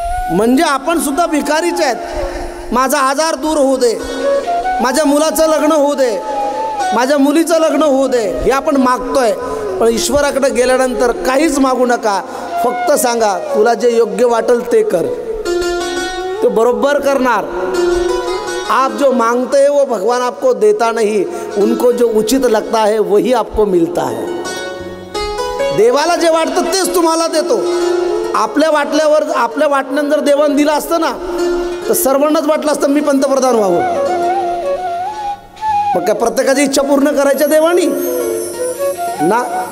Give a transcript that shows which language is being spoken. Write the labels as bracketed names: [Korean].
[Marathi] म्हणजे आपण सुद्धा भिकारीच आहेत. माझा आजार दूर होऊ दे, माझ्या मुलाचं लग्न होऊ दे, माझ्या मुलीचं लग्न होऊ दे, हे आपण मागतोय. पण ईश्वराकडे गेल्यानंतर काहीच मागू नका. फक्त सांगा तुला जे योग्य वाटेल ते कर, तो बरोबर करणार. [Hindi] आप जो मांगते हैं वो भगवान आपको देता नहीं, उनको जो उचित लगता है वही आपको मिलता है. [Marathi] देवाला जे वाटतं तेच तुम्हाला देतो. आपल्या वाटल्यावर, आपल्या वाटण्यानं जर देवानं दिलं असतं ना, तर सर्वांनाच वाटलं असतं मी पंतप्रधान व्हावं. मग काय प्रत्येकाची इच्छा पूर्ण करायच्या देवानी ना.